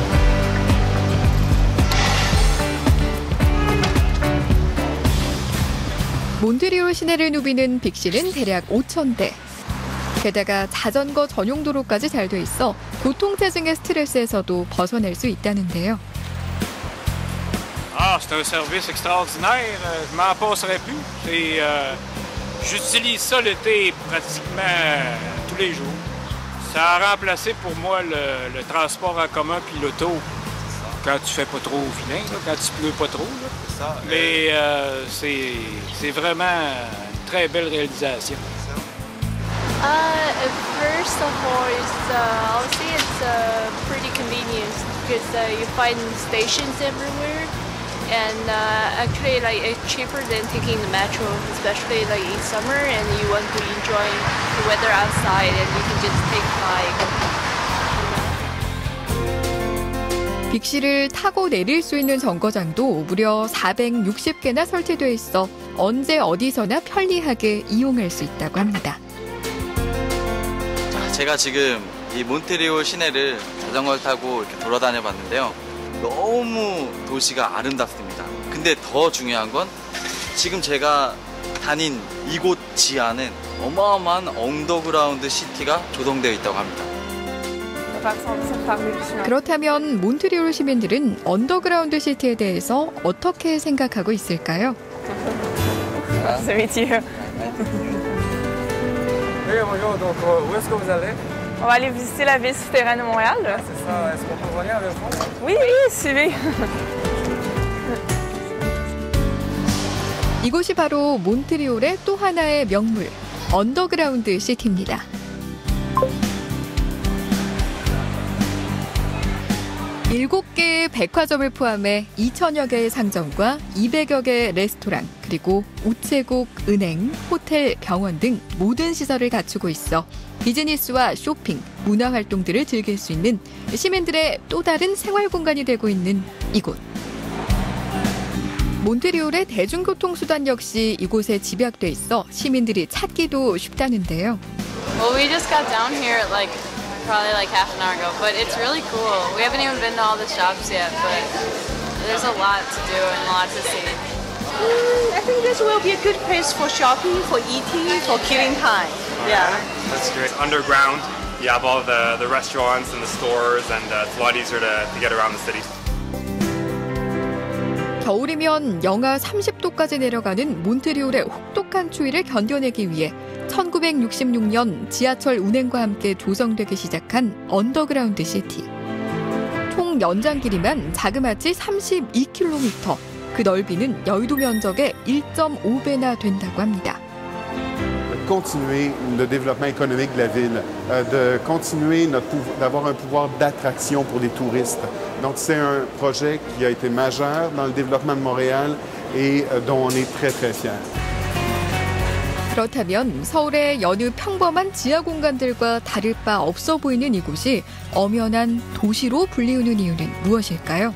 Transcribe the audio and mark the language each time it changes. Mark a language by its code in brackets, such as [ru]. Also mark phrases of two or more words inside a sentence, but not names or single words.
[ko] 몬트리올 시내를 누비는 빅시는 대략 5,000대. 게다가 자전거 전용 도로까지 잘 돼 있어 교통체증의 스트레스에서도 벗어날 수 있다는데요. [fr] Ah, c'est un service extraordinaire. Je m'en passerai plus. J'utilise ça l'été pratiquement tous les jours. Ça a remplacé pour moi le transport en commun puis l'auto quand tu fais pas trop au vilain, quand tu pleut pas trop. Là. Mais c'est vraiment une très belle réalisation. [en] First of all, I'll say it's pretty convenient because you find stations everywhere. And actually, like it's cheaper than taking the metro, especially like in summer, and you want to enjoy the weather outside, and you can just take bike. [ko] 빅시를 타고 내릴 수 있는 정거장도 무려 460개나 설치돼 있어 언제 어디서나 편리하게 이용할 수 있다고 합니다. 제가 지금 이 몬트리올 시내를 자전거를 타고 이렇게 돌아다녀 봤는데요. 너무 도시가 아름답습니다. 근데 더 중요한 건 지금 제가 다닌 이곳 지하는 어마어마한 언더그라운드 시티가 조성되어 있다고 합니다. 그렇다면 몬트리올 시민들은 언더그라운드 시티에 대해서 어떻게 생각하고 있을까요? [fr] On va aller visiter la ville souterraine de Montréal. C'est ça. Est-ce qu'on peut venir avec vous? Oui, oui, suivez. [ko] 이곳이 바로 몬트리올의 또 하나의 명물, 언더그라운드 시티입니다. 일곱 개의 백화점을 포함해 2,000여 개의 상점과 200여 개의 레스토랑, 그리고 우체국, 은행, 호텔, 병원 등 모든 시설을 갖추고 있어 비즈니스와 쇼핑, 문화 활동들을 즐길 수 있는 시민들의 또 다른 생활 공간이 되고 있는 이곳. 몬트리올의 대중교통수단 역시 이곳에 집약돼 있어 시민들이 찾기도 쉽다는데요. [en] Well, we just got down here at probably half an hour ago, but it's really cool. We haven't even been to all the shops yet, but there's a lot to do and a lot to see. I think this will be a good place for shopping, for eating, for killing time. Yeah. That's great. Underground, you have all the restaurants and the stores, and it's a lot easier to get around the city. [ko] 겨울이면 영하 30도까지 내려가는 몬트리올의 혹독한 추위를 견뎌내기 위해 1966년 지하철 운행과 함께 조성되기 시작한 언더그라운드 시티. 총 연장 길이만 자그마치 32km, 그 넓이는 여의도 면적의 1.5배나 된다고 합니다. [fr] Continuer le développement économique de la ville, de continuer d'avoir un pouvoir d'attraction pour les touristes. Donc c'est un projet qui a été majeur dans le développement de Montréal et dont on est très très fiers. [ko] 그렇다면 서울의 여느 평범한 지하 공간들과 다를 바 없어 보이는 이곳이 엄연한 도시로 불리우는 이유는 무엇일까요?